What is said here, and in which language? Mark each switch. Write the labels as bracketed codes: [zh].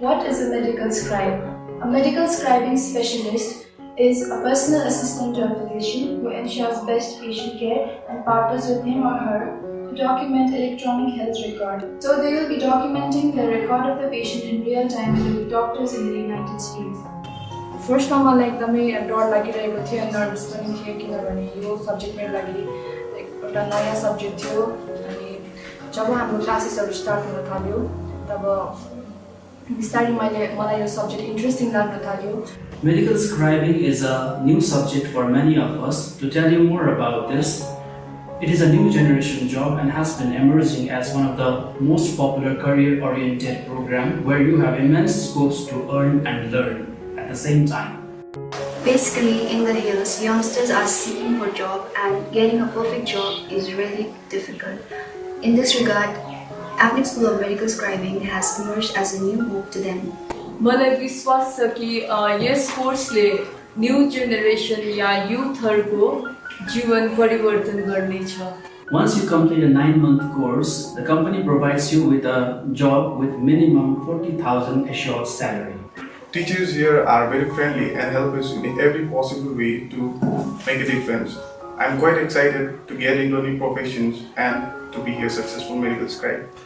[en] What is a medical scribe? A medical scribing specialist is a personal assistant to a physician who ensures best patient care and partners with him or her to document electronic health record. So they will be documenting the record of the patient in real time with doctors in the United States. [ne] फर्स्टमा मलाई एकदमै डर लागिरहेको थियो, nervous पनि थियो, किनभने यो सब्जेक्ट मेरो लागि एउटा नयाँ सब्जेक्ट थियो। अनि जब हाम्रो क्लासेसहरू स्टार्ट हुन थाल्यो तब बिस्तारै मलाई यो सब्जेक्ट इन्ट्रेस्टिङ लाग्न थाल्यो। [en] Medical scribing is a new subject for many of us. To tell you more about this, it is a new generation job and has been emerging as one of the most popular career-oriented programs where you have immense scopes to earn and learn at the same time. Basically, in the hills, youngsters are seeking for job and getting a perfect job is really difficult. In this regard, Apnic School of Medical Scribing has emerged as a new hope to them. [ne] मलाई विश्वास छ कि यस कोर्सले new generation या युथहरूको जीवन परिवर्तन गर्नेछ। [en] Once you complete a 9-month course, the company provides you with a job with minimum 40,000 assured salary. Teachers here are very friendly and help us in every possible way to make a difference. I'm quite excited to get into new professions and to be a successful medical scribe.